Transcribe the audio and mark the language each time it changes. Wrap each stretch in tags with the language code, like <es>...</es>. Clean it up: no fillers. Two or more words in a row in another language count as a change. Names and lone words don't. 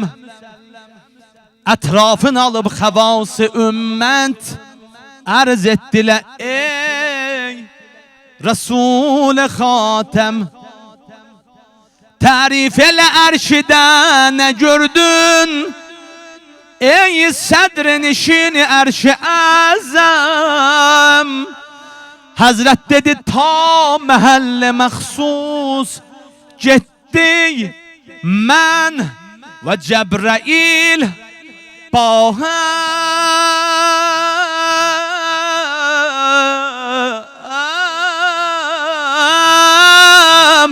<az>Ətrafın alıb xəvası ümmət, ərz etdilər ey Resul-i Xatəm. Tərif elə ərşidə nə gördün, ey sədr-i ərş-i əzəm. Həzrət dedi ta məhəllə məxsus getdik mən və Cəbrəil ba həm.</az>